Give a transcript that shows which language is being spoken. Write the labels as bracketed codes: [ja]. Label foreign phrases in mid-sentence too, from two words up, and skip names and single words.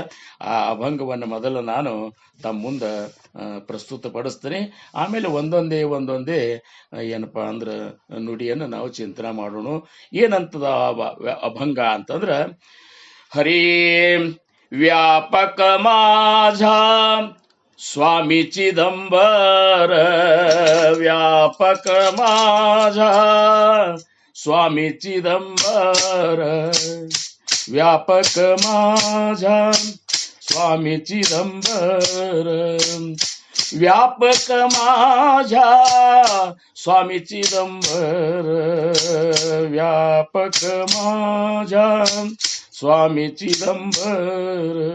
[kn] ಆ ಅಭಂಗವನ್ನು ಮೊದಲು ನಾನು ತಮ್ಮ ಮುಂದೆ ಪ್ರಸ್ತುತಪಡಿಸ್ತೀನಿ. ಆಮೇಲೆ ಒಂದೊಂದೇ ಏನಪ್ಪಾ ಅಂದ್ರೆ ನುಡಿಯನ್ನು ನಾವು ಚಿಂತನೆ ಮಾಡೋಣ. ಏನಂತದ ಅಭಂಗ ಅಂತಂದ್ರೆ, ಹರೇ [mr] व्यापक माझा स्वामी चिदंबर, व्यापक माझा स्वामी चिदंबर, व्यापक माझा स्वामी चिदंबर, व्यापक माझा स्वामी चिदंबर, व्यापक माझा स्वामी चिदंबर.